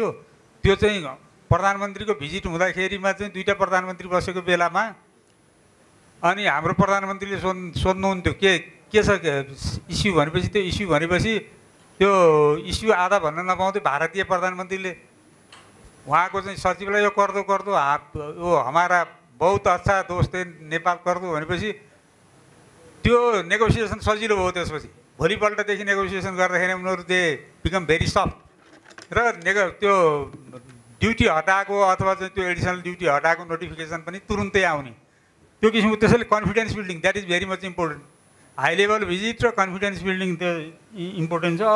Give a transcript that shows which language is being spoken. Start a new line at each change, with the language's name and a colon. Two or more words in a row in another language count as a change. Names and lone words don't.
Nepali: त्यो चाहिँ प्रधानमन्त्रीको भिजिट हुँदाखेरिमा चाहिँ दुईटा प्रधानमन्त्री बसेको बेलामा अनि हाम्रो प्रधानमन्त्रीले सोध्नुहुन्थ्यो के छ इस्यु भनेपछि, त्यो इस्यु भनेपछि त्यो इस्यु आधा भन्न नपाउँदै भारतीय प्रधानमन्त्रीले उहाँको चाहिँ सचिवलाई
Hindi: यो कर दो यो हमारा बहुत अच्छा दोस्त नेपाल कर दो
Nepali: भनेपछि त्यो नेगोसिएसन सजिलो भयो। त्यसपछि भोलिपल्टदेखि नेगोसिएसन गर्दाखेरि उनीहरू
English: they become very soft
Nepali: र त्यो ड्युटी हटाएको अथवा चाहिँ त्यो
English: additional duty
Nepali: हटाएको नोटिफिकेसन पनि तुरुन्तै आउने त्यो किसिमको।
English: त्यसैले confidence building that is very much important. high level visit र confidence building त्यो इम्पोर्टेन्ट छ।